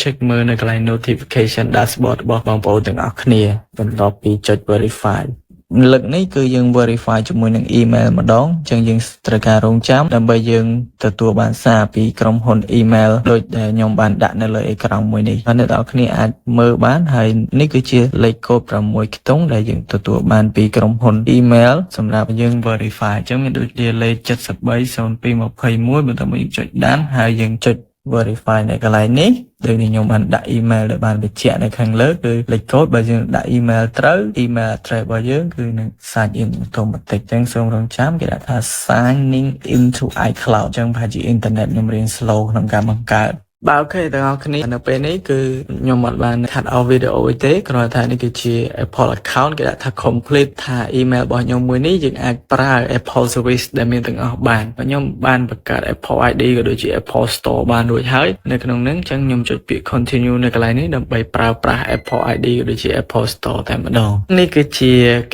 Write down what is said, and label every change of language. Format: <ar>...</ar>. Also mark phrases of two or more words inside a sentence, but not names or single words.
<km>check មើលនៅកន្លែង</km> <en>notification dashboard</en> <km>របស់បងប្អូនទាំងអស់គ្នាបន្ទាប់ពីចុច verify លើកនេះគឺយើង verify ជាមួយនឹង email ម្ដងអញ្ចឹងយើងត្រូវការរងចាំដើម្បីយើងទទួលបានសារពីក្រុមហ៊ុន email ដូចដែលខ្ញុំបានដាក់នៅលើអេក្រង់មួយនេះអ្នកនរគ្នាអាចមើលបានហើយនេះគឺជាលេខកូដ6ខ្ទង់ដែលយើងទទួលបានពីក្រុមហ៊ុន email សម្រាប់យើង verify អញ្ចឹងមានដូចជាលេខ 730221បន្តមកយើងចុចដានហើយយើងចុច verify នៅកន្លែងនេះដូចខ្ញុំបានដាក់ email ដែលបានបញ្ជាក់នៅខាងលើគឺលេខកូដបើយើងដាក់ email ត្រូវ</km> <en>email address</en> <km>របស់យើងគឺនឹង</km> <en>sign in automatic</en> <km>អញ្ចឹងសូមរងចាំគេដាក់ថា</km> <en>signing into iCloud</en> <km>អញ្ចឹងប្រហែលជា internet ខ្ញុំរៀន slow ក្នុងការបង្កើត បាទអូខេទាំងអស់គ្នានៅពេលនេះគឺខ្ញុំអត់បាន</km> <en>cut off video</en> <km>ទេគ្រាន់តែនេះគឺជា Apple account គេដាក់ថា complete ថា email របស់ខ្ញុំមួយនេះយើងអាចប្រើ Apple service ដែលមានទាំងអស់បានខ្ញុំបានបង្កើត Apple ID ក៏ដូចជា Apple Store បានរួចហើយនៅក្នុងហ្នឹងអញ្ចឹងខ្ញុំចុចពាក្យ continue នៅកន្លែងនេះដើម្បីប្រើប្រាស់ Apple ID ក៏ដូចជា Apple Store តែម្ដងនេះគឺជាគ</km>